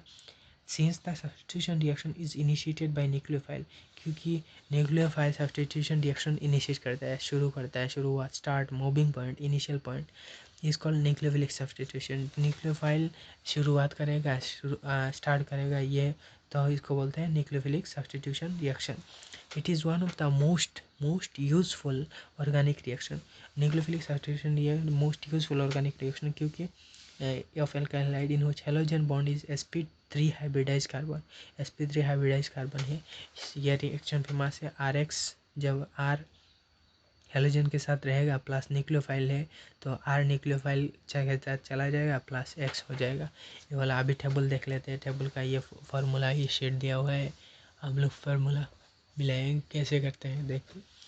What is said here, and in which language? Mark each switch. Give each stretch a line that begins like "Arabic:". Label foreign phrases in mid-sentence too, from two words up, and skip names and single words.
English: since the substitution reaction is initiated by nucleophile, क्योंकि nucleophile substitution reaction initiate
Hindi: करता है, शुरुआत,
English: start, moving point, initial point is called nucleophilic substitution.
Hindi: न्यूक्लियोफाइल शुरुआत करेगा, स्टार्ट करेगा ये, तो इसको बोलते हैं
English: nucleophilic substitution reaction. it is one of the most useful organic reaction. nucleophilic substitution reaction most useful organic reaction, क्योंकि of alkyl halide in which halogen bond is sp3 hybridized carbon। sp3 hybridized carbon
Hindi: है, यह रिएक्शन फेमस है। RX जब R हेलोजन के साथ रहेगा
English: plus nucleophile
Hindi: है तो R न्यूक्लियोफाइल के साथ चला जाएगा प्लस X हो जाएगा। ये वाला अभी टेबल देख लेते हैं, टेबल का ये फार्मूला ये शीट दिया हुआ है, हम लोग फार्मूला मिलाएंगे कैसे करते हैं देखते।